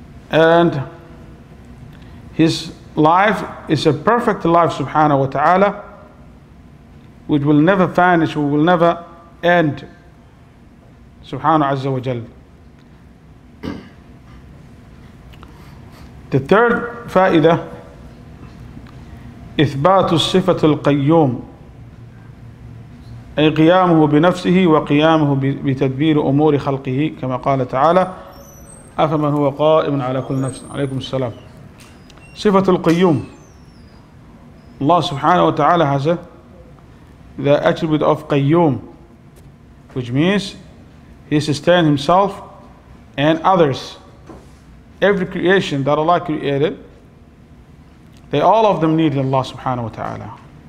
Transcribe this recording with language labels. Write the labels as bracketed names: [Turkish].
[English] And His life is a perfect life subhanahu wa ta'ala, which will never vanish, will never end, subhanahu azza wa jal. The third fa'idah, [Arabic] إثبات الصفة القيوم، أي قيامه بنفسه وقيامه بتدبير أمور خلقه كما قال تعالى أفمن هو قائم على كل نفس. عليكم السلام. صفة القيوم. [English] Allah subhanahu wa ta'ala has the attribute of qayyum, which means He sustains Himself and others. Every creation that Allah created, all of them need Allah subhanahu wa ta'ala.